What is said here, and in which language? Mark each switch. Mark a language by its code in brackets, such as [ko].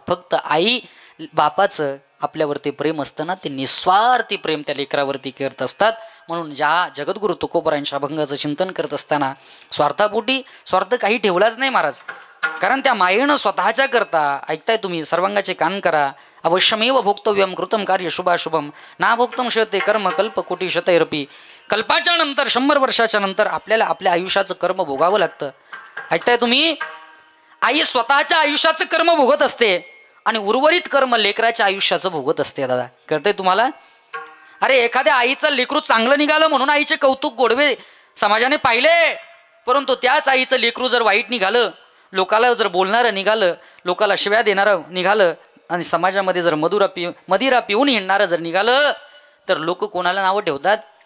[mr] फक्त आई बापाचं आपल्यावरती प्रेम असताना ते निस्वार्थी प्रेम त्या लेकरावरती करत असतात. म्हणून ज्या जगद्गुरु तुकोबरायांच्या अभंगाचं चिंतन करत असताना स्वार्थापोटी स्वार्थ काही ठेवलाच नाही महाराज. कारण त्या मायेनं स्वतःच्या करता, ऐकताय तुम्ही, सर्वांगाचे कान करा. [sa] अवश्यमेव भोक्तव्यम कृतम कार्य शुभाशुभम ना भोक्तम शते कर्म कल्प कोटी शतैरपी. [mr] कल्पाच्या नंतर 100 वर्षाच्या नंतर आपल्याला आपल्या आयुष्याचं कर्म भोगावं लागतं. ऐकताय तुम्ही, आई स्वतःच्या आयुष्याचं कर्म भोगत असते आणि उर्वरित कर्म लेकराच्या आयुष्याचं भोगत असते दादा. कळतंय तुम्हाला? अरे एखाद्या आईचं लेकरू चांगलं निघालं म्हणून आईचे कौतुक गोडवे समाजाने पाहिले, परंतु त्याच आईचं लेकरू जर वाईट निघालं, लोकाला जर बोलणारं निघालं, लोकाला शिव्या देणारं निघालं आणि समाजामध्ये जर मदिरा पिऊन हिंडणारं जर निघालं, तर लोक कोणाला नावं ठेवतात?